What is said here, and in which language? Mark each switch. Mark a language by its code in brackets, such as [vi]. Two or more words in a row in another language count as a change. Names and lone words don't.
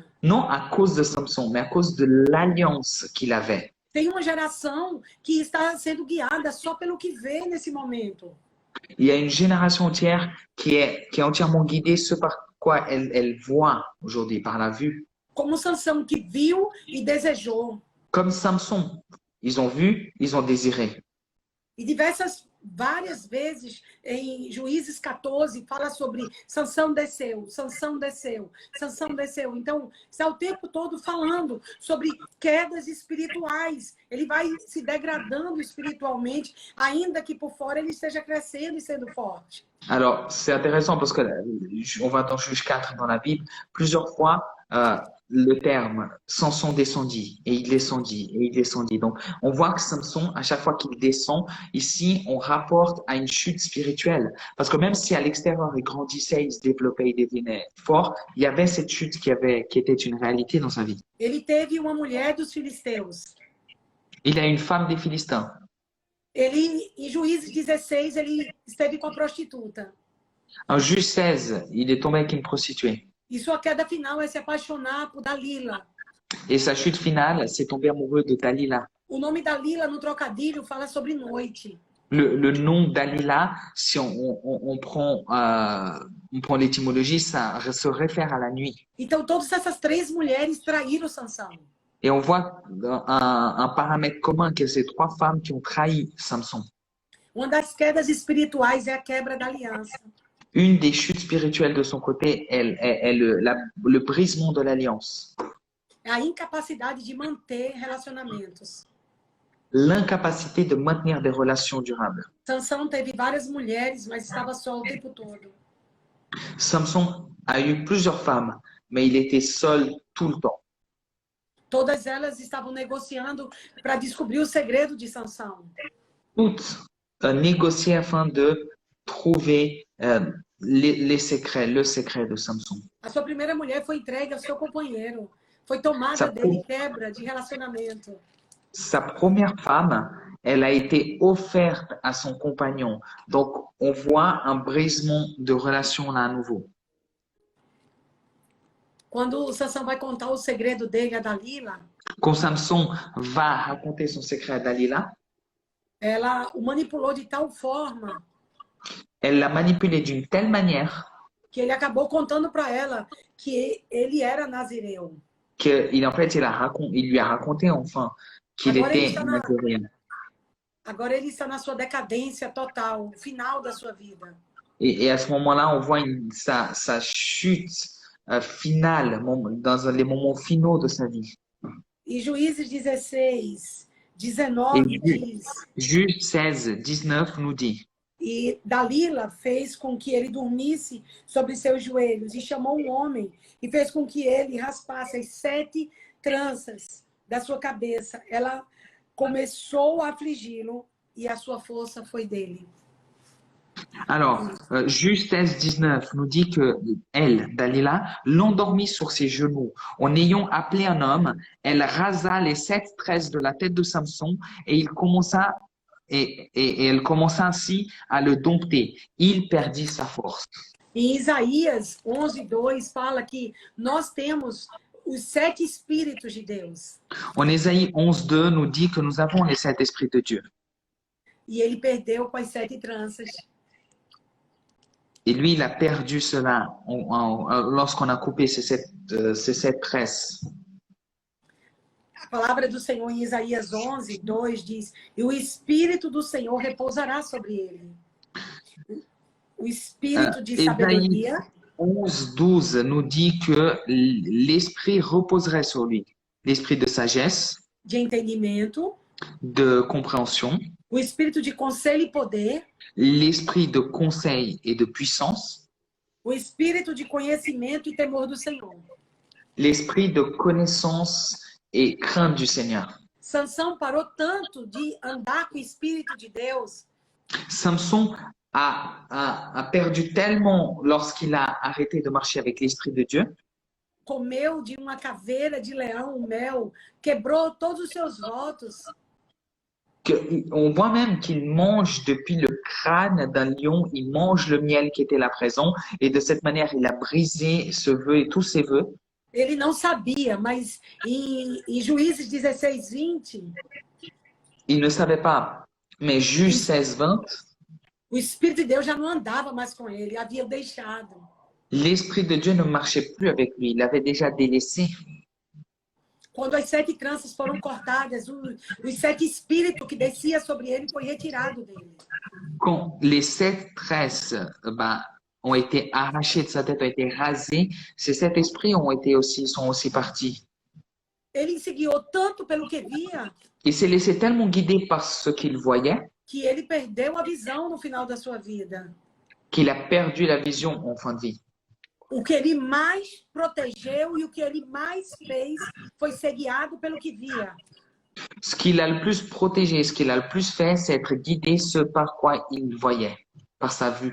[fr] non à cause de Samson, mais à cause de l'alliance qu'il avait. [pt] Tem uma geração que está sendo guiada só pelo que vê nesse momento. [fr] Il y a une génération entière qui est entièrement guidée ce par quoi elle voit aujourd'hui, par la vue. [pt] Como Sansão que viu e desejou. [fr] Comme Samson, ils ont vu, ils ont désiré. [pt] E várias vezes em Juízes 14 fala sobre Sansão desceu, Sansão desceu, Sansão desceu. Então, está o tempo todo falando sobre quedas espirituais. Ele vai se degradando espiritualmente, ainda que por fora ele esteja crescendo e sendo forte. [fr] Alors, c'est intéressant parce que on va dans Juge 4 dans la Bible, plusieurs fois le terme Samson descendit et il descendit et il descendit. Donc, on voit que Samson, à chaque fois qu'il descend, ici, on rapporte à une chute spirituelle. Parce que même si à l'extérieur, il grandissait, il se développait, il devenait fort, il y avait cette chute qui était une réalité dans sa vie. [pt] Ele teve uma mulher dos filisteus. [fr] Il a une femme des Philistins. [pt] Ele, em Juízes 16, ele esteve com a prostituta. [fr] En Juge 16, il est tombé avec une prostituée. [pt] E sua queda final é se apaixonar por Dalila. [fr] Et sa chute finale, c'est tomber amoureux de Dalila. [pt] O nome Dalila no trocadilho fala sobre noite. [fr] Le nom Dalila, si on prend l'étymologie, ça se réfère à la nuit. [pt] Então, todas essas 3 mulheres traíram Sansão. [fr] Et on voit un paramètre commun que ces 3 femmes qui ont trahi Samson. [pt] Uma das quedas espirituais é a quebra da aliança. [fr] Une des chutes spirituelles de son côté est le brisement de l'alliance. [pt] É a incapacidade de manter relacionamentos. [fr] L'incapacité de maintenir des relations durables. [pt] Sansão teve várias mulheres, mas estava só o tempo todo. [fr] Samson a eu plusieurs femmes, mais il était seul tout le temps. [pt] Todas elas estavam negociando para descobrir o segredo de Sansão. [fr] Toutes négociaient afin de trouver le secret de Samson. [pt] A sua primeira mulher foi entregue ao seu companheiro. Foi tomada dele, quebra de relacionamento. [fr] Sa première femme, elle a été offerte à son compagnon. Donc, on voit un brisement de relation là à nouveau. [pt] Quando Sansão vai contar o segredo dele a Dalila, [fr] quand Samson va raconter son secret à Dalila, [pt] ela o manipulou de tal forma [fr] elle l'a manipulé d'une telle manière [pt] que ele acabou contando para ela que ele era nazireu. [fr] qu'il en fait, il lui a raconté enfin qu'il était nazaréen. [pt] Agora ele está na sua decadência total, no final da sua vida. [fr] Et à ce moment-là, on voit sa chute finale, dans les moments finaux de sa vie. [pt] E Juízes 16, [fr] Et [pt] 19 diz: [fr] Juge 16, 19 nous dit, [pt] E Dalila fez com que ele dormisse sobre seus joelhos e chamou um homem e fez com que ele raspasse as 7 tranças da sua cabeça. Ela começou a afligi-lo e a sua força foi dele. [fr] alors, Juge 16, 19 nous dit que elle, Dalila, l'endormit sur ses genoux. En ayant appelé un homme, elle rasa les 7 tresses de la tête de Samson et elle commença ainsi à le dompter. Il perdit sa force. [pt] Em Isaías 11:2 fala que nós temos os 7 espíritos de Deus. [fr] En Ésaïe 11, 2 nous dit que nous avons les 7 esprits de Dieu. [pt] E ele perdeu com as 7 tranças. [fr] Et lui, il a perdu cela lorsqu'on a coupé ces 7 tresses. [pt] A palavra do Senhor em Isaías 11:2 diz: e o Espírito do Senhor repousará sobre ele. O Espírito de sabedoria. [fr] 11, 12 nous dit que l'esprit reposerait sur lui. L'esprit de sagesse, [pt] De entendimento, [fr] de compréhension, [pt] o espírito de conselho e poder, [fr] l'esprit de conseil et de puissance, [pt] o espírito de conhecimento e temor do Senhor. [fr] l'esprit de connaissance et crainte du Seigneur. [pt] Sansão parou tanto de andar com o Espírito de Deus [fr] Samson a perdu tellement lorsqu'il a arrêté de marcher avec l'Esprit de Dieu, [pt] comeu de uma caveira de leão o mel, quebrou todos os seus votos, [fr] on voit même qu'il mange depuis le crâne d'un lion, il mange le miel qui était là présent, et de cette manière, il a brisé ce vœu et tous ses vœux. [pt] ele não sabia, mas em Juízes 16, 20, [fr] Il ne savait pas, mais Juge 16, 20, [pt] o Espírito de Deus já não andava mais com ele, havia deixado. [fr] l'Esprit de Dieu ne marchait plus avec lui, il l'avait déjà délaissé. [pt] Quando as 7 tranças foram cortadas, os 7 espíritos que descia sobre ele foi retirado dele. [fr] Quand les 7 tresses ont été arrachées de sa tête, ont été rasées, ces 7 esprits sont aussi partis. [pt] Ele se guiou tanto pelo que via, [fr] Il s'est laissé tellement guider par ce qu'il voyait [pt] que ele perdeu a visão no final da sua vida. [fr] qu'il a perdu la vision en fin de vie. [pt] O que ele mais protegeu e o que ele mais fez foi ser guiado pelo que via. [fr] Ce qu'il a le plus protégé, ce qu'il a le plus fait, c'est être guidé ce par quoi il voyait, par sa vue.